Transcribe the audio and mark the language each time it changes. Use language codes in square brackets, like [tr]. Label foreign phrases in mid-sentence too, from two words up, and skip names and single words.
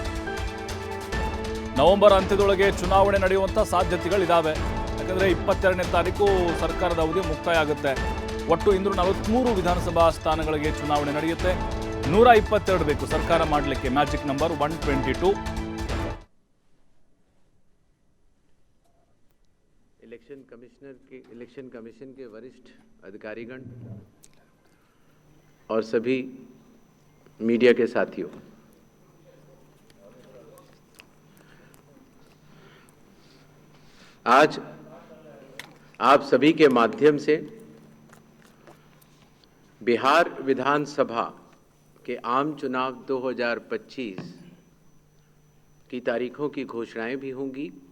[kn] ನವೆಂಬರ್ ಅಂತ್ಯದೊಳಗೆ ಚುನಾವಣೆ ನಡೆಯುವಂಥ ಸಾಧ್ಯತೆಗಳಿದ್ದಾವೆ. ಯಾಕಂದರೆ 22ನೇ ತಾರೀಕು ಸರ್ಕಾರದ ಅವಧಿ ಮುಕ್ತಾಯ ಆಗುತ್ತೆ. ಒಟ್ಟು 243 ವಿಧಾನಸಭಾ ಸ್ಥಾನಗಳಿಗೆ ಚುನಾವಣೆ ನಡೆಯುತ್ತೆ. 122 ಬೇಕು ಸರ್ಕಾರ ಮಾಡಲಿಕ್ಕೆ. [en] magic number [kn] 122. [en] election commission [hi] के वरिष्ठ अधिकारीगण और सभी मीडिया के साथियों, आज आप सभी के माध्यम से बिहार विधानसभा के आम चुनाव 2025 की तारीखों की घोषणाएं भी होंगी